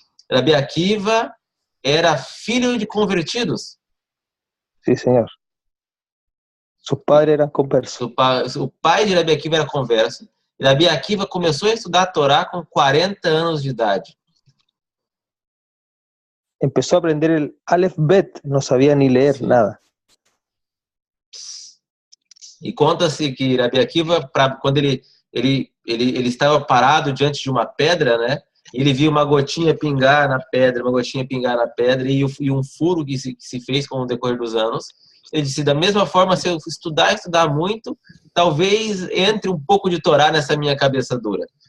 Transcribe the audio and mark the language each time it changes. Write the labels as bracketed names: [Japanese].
[Portuguese] Rabi Akiva era filho de convertidos. Sim, senhor. [Spanish] Sus padres eram conversos. [Portuguese] O pai de Rabi Akiva era converso. Rabi Akiva começou a estudar a Torá com 40 anos de idade. [Spanish] Empezó a aprender el Aleph Bet, no sabía ni leer nada. [Portuguese] E conta-se que Rabi Akiva, quando ele estava parado diante de uma pedra, né? Ele viu uma gotinha pingar na pedra, e um furo que se fez com o decorrer dos anos. Ele disse, da mesma forma, se eu estudar muito, talvez entre um pouco de Torá nessa minha cabeça dura.